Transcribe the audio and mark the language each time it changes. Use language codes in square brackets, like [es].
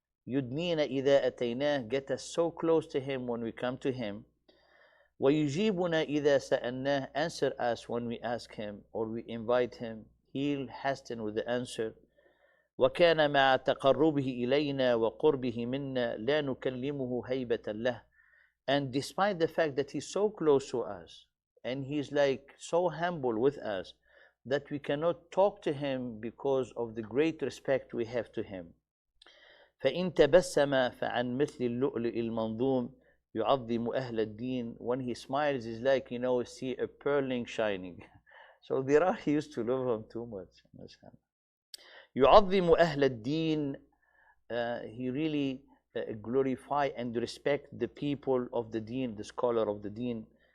[ar] يدنينا إذا أتيناه, [en] get us so close to him when we come to him. [ar] ويجيبنا إذا سألناه, [en] answer us when we ask him or we invite him. He'll hasten with the answer. [ar] وكان مع تقربه إلينا وقربه منا لا نكلمه هيبة له. [en] And despite the fact that he's so close to us and he's like so humble with us, that we cannot talk to him because of the great respect we have to him. [ar] فإن تبسم فعن مثل اللؤلؤ المنظوم يعظم أهل الدين. [en] When he smiles, it's like, see a pearling shining. So he used to love him too much. [ar] يعظم أهل الدين, [en] he really glorify and respect the people of the deen, the scholar of the deen.